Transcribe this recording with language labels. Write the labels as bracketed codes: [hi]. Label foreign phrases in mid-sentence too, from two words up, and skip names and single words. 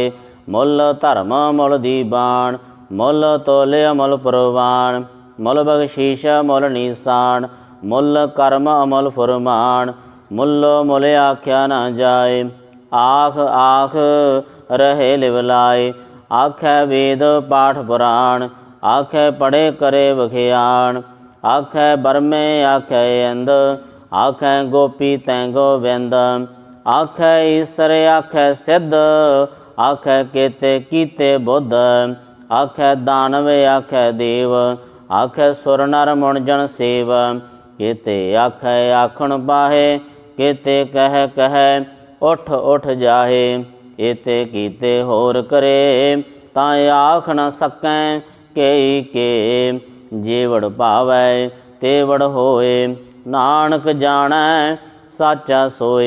[pa] ਮੁਲ ਧਰਮ ਮੁਲ ਦੀਵਾਨ, ਮੁਲ ਤੋਲੇ ਅਮਲ ਪਰਵਾਨ। ਮੁਲ ਬਖ਼ਸ਼ੀਸ਼ ਮੁਲ ਨਿਸ਼ਾਨ, ਮੁਲ ਕਰਮ ਅਮਲ ਫੁਰਮਾਨ। ਮੁਲੋ ਮੁਲ ਆਖਿਆ ਨ ਜਾਏ, ਆਖ ਆਖ ਰਹੇ ਲਿਵਲਾਏ। ਆਖੈ ਵੇਦ ਪਾਠ ਪੁਰਾਣ, ਆਖੈ ਪੜ੍ਹੇ ਕਰੇ ਵਖਿਆਣ। ਆਖੈ ਬਰਮੇ ਆਖੈ ਇੰਦ, ਆਖੈ ਗੋਪੀ ਤੈਂ ਗੋਵਿੰਦ। ਆਖੈ ਈਸਰ ਆਖੈ ਸਿੱਧ, ਆਖੈ ਕੇਤੇ ਕੀਤੇ ਬੁੱਧ। ਆਖੈ ਦਾਨਵ ਆਖੈ ਦੇਵ, ਆਖੈ ਸੁਰ ਨਰ ਮੁਨ ਜਨ ਸੇਵ। ਕੇਤੇ ਆਖੈ ਆਖਣ ਪਾਹੇ, ਕੇਤੇ ਕਹਿ ਕਹਿ ਉਠ ਉਠ ਜਾਹੇ। ਏਤੇ ਕੀਤੇ ਹੋਰ ਕਰੇ, ਤਾਂ ਆਖ ਨ ਸਕੈ ਕੇਈ ਕੇ। ਜੇਵਡ ਭਾਵੈ ਤੇਵਡ ਹੋਏ, ਨਾਨਕ ਜਾਣੈ ਸਾਚਾ ਸੋਏ।